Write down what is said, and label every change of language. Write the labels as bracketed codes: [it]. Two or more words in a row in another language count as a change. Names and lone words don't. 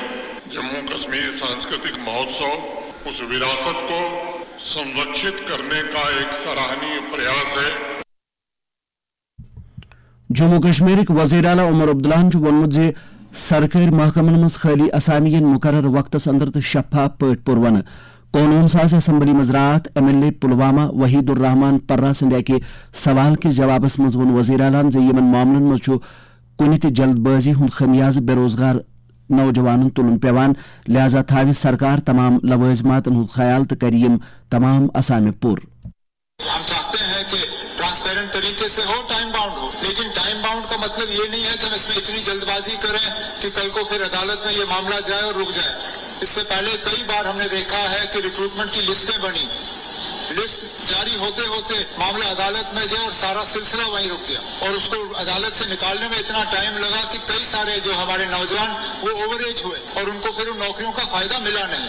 [hi] जम्मू कश्मीर सांस्कृतिक महोत्सव उस विरासत को संरक्षित करने का एक सराहनीय प्रयास है। [ks] जम्मू कश्मीर वज़ीर आला उमर अब्दुल्लाहन वोनमुत जे सरकारी महकमन मज खाली असामियन मुकर्रर वक्तस अंदर तो शफाफ पट पुरवन कानून साज असम्बली मज रात MLA पुलवामा वहीदुर रहमान पर्रा संध्या के सवाल के जवाबस मज वोन वज़ीर आलान जे यमन मामलन मज कुन त जल्दबाजी हुंद खमियाज बेरोजगार नौजवान तुलन पेवान, लिहाजा थावे सरकार तमाम लवाजमातन हुंद ख्याल तो करियम तमाम असामे पुर। [hi] हम चाहते हैं कि ट्रांसपेरेंट तरीके से हो, [en] time bound [hi] हो, लेकिन [en] time bound [hi] का मतलब ये नहीं है कि हम इसमें इतनी जल्दबाजी करें कि कल को फिर अदालत में ये मामला जाए और रुक जाए। इससे पहले कई बार हमने देखा है कि रिक्रूटमेंट की लिस्टें बनी, लिस्ट जारी होते होते मामला अदालत में गया और सारा सिलसिला वहीं रुक गया और उसको अदालत से निकालने में इतना टाइम लगा कि कई सारे जो हमारे नौजवान वो ओवरएज हुए और उनको फिर उन नौकरियों का फायदा मिला नहीं।